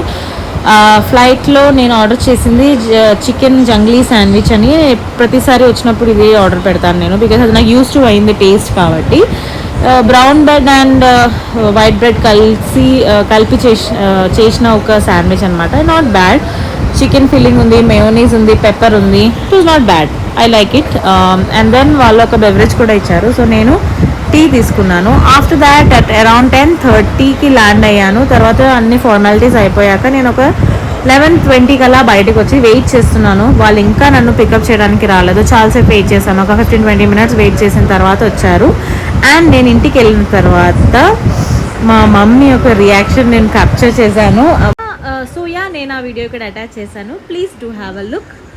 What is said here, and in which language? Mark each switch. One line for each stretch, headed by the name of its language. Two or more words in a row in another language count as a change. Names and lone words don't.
Telugu: ఫ్లైట్లో నేను ఆర్డర్ చేసింది చికెన్ జంగ్లీ శాండ్విచ్ అని. ప్రతిసారి వచ్చినప్పుడు ఇదే ఆర్డర్ పెడతాను నేను, బికాజ్ అది నాకు
English: use to
Telugu: అయింది టేస్ట్ కాబట్టి.
English: brown bread and white bread
Telugu: కలిపి చేసిన ఒక శాండ్విచ్ అనమాట.
English: not bad. chicken filling
Telugu: ఉంది, మేయోనీస్ ఉంది, పెప్పర్ ఉంది.
English: It was not bad, I like it. And then
Telugu: వాళ్ళు ఒక బెవరేజ్ కూడా ఇచ్చారు. సో నేను టీ తీసుకున్నాను.
English: after that at around
Telugu: 10:30కి ల్యాండ్ అయ్యాను. తర్వాత అన్ని ఫార్మాలిటీస్ అయిపోయాక నేను ఒక 11:20 కల్లా బయటకు వచ్చి వెయిట్ చేస్తున్నాను. వాళ్ళు ఇంకా నన్ను పికప్ చేయడానికి రాలేదు. చాలాసేపు వెయిట్ చేశాను, ఒక 15-20 minutes వెయిట్ చేసిన తర్వాత వచ్చారు. అండ్ నేను ఇంటికి వెళ్ళిన తర్వాత మా మమ్మీ యొక్క రియాక్షన్ నేను క్యాప్చర్ చేశాను. సో నేను ఆ వీడియో ఇక్కడ అటాచ్ చేశాను.
English: please do have a look.